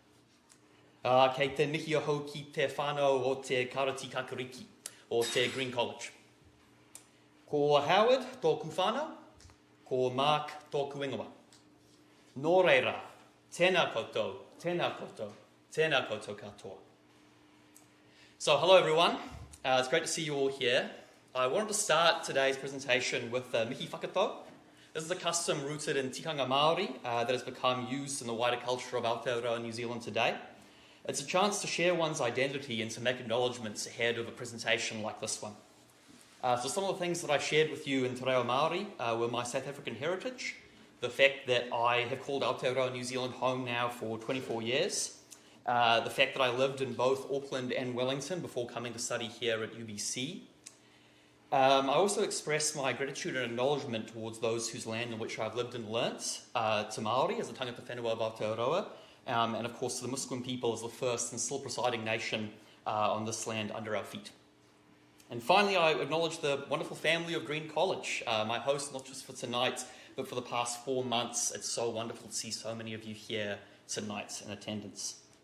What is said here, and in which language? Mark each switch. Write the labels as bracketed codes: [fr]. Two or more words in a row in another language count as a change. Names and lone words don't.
[mi] Kei te mihi ahau ki te whānau o te Karati Kakariki, o te Green College. Ko Howard tōku whānau, ko Mark tōku ingoa. Nō reira, tēnā koutou, tēnā koutou, tēnā koutou katoa. [en] So, hello everyone. It's great to see you all here. I wanted to start today's presentation with [mi] mihi whakatau. [en] This is a custom rooted in [mi] tikanga Māori [en] that has become used in the wider culture of Aotearoa New Zealand today. It's a chance to share one's identity and to make acknowledgements ahead of a presentation like this one. So some of the things that I shared with you in Te Reo Māori were my South African heritage, the fact that I have called Aotearoa New Zealand home now for 24 years, the fact that I lived in both Auckland and Wellington before coming to study here at UBC. I also express my gratitude and acknowledgement towards those whose land in which I've lived and learnt, to Māori as the [mi] tangata whenua [en] of Aotearoa, and of course to the Musqueam people as the first and still presiding nation on this land under our feet. And finally, I acknowledge the wonderful family of Green College, my host not just for tonight, but for the past 4 months. It's so wonderful to see so many of you here tonight in attendance.